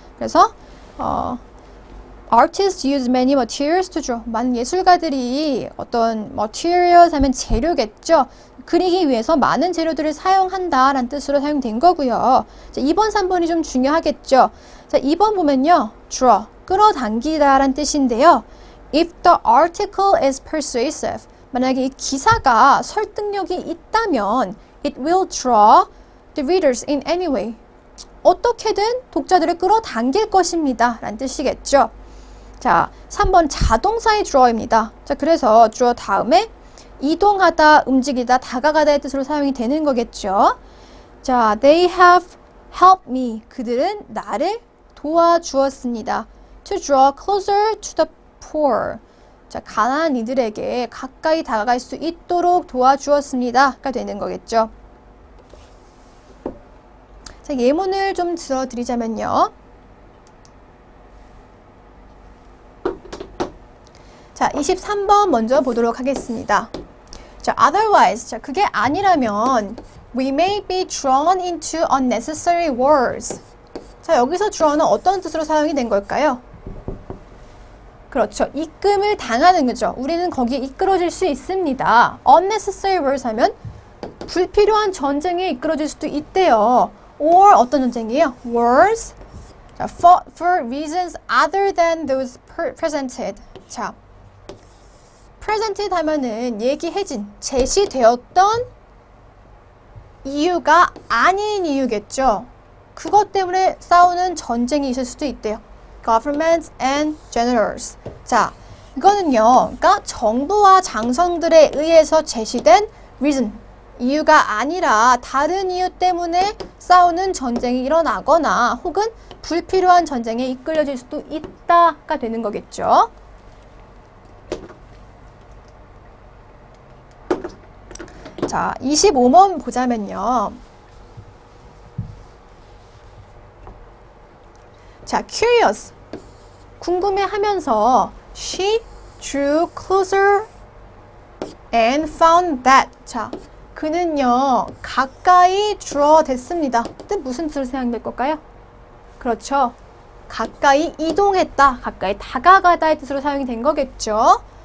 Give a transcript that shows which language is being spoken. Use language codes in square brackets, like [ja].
[ko] 그래서 [en] Artists use many materials to draw. [ko] 많은 예술가들이 어떤 materials 하면 재료겠죠. 그리기 위해서 많은 재료들을 사용한다 라는 뜻으로 사용된 거고요. 자, 2번, 3번이 좀 중요하겠죠. 자, 2번 보면요. draw, 끌어당기다 라는 뜻인데요. [en] If the article is persuasive. [ko] 만약에 이 기사가 설득력이 있다면 [en] it will draw the readers in any way. [ko] 어떻게든 독자들을 끌어당길 것입니다 라는 뜻이겠죠. 자, 3번 자동사의 draw입니다. 자, 그래서 draw 다음에 이동하다, 움직이다, 다가가다의 뜻으로 사용이 되는 거겠죠. [en] 자, they have helped me. [ko] 그들은 나를 도와주었습니다. [en] To draw closer to the poor. [ko] 자, 가난한 이들에게 가까이 다가갈 수 있도록 도와주었습니다가 되는 거겠죠. 자, 예문을 좀 들어드리자면요. 자, 23번 먼저 보도록 하겠습니다. [en] 자, otherwise. [ko] 자, 그게 아니라면 [en] we may be drawn into unnecessary wars. [ko] 자, 여기서 draw는 어떤 뜻으로 사용이 된 걸까요? 그렇죠. 입금을 당하는 거죠. 우리는 거기에 이끌어질 수 있습니다. unnecessary wars 하면 불필요한 전쟁에 이끌어질 수도 있대요. or 어떤 전쟁이에요? wars. [en] 자, fought for reasons other than those presented. [ko] 자, presented 하면은 얘기해진, 제시되었던 이유가 아닌 이유겠죠. 그것 때문에 싸우는 전쟁이 있을 수도 있대요. [en] Governments and generals. [ko] 자, 이거는요, 그러니까 정부와 장성들에 의해서 제시된 reason, 이유가 아니라 다른 이유 때문에 싸우는 전쟁이 일어나거나 혹은 불필요한 전쟁에 이끌려질 수도 있다가 되는 거겠죠. 자, 25번 보자면요. [en] 자, curious. [ko] 궁금해하면서 [en] she drew closer and found that. [ko] 자, 그는요, 가까이 draw 됐습니다. 뜻 무슨 뜻으로 생각될 걸까요? 그렇죠. 가까이 이동했다, 가까이 다가가다의 뜻으로 사용이 된 거겠죠.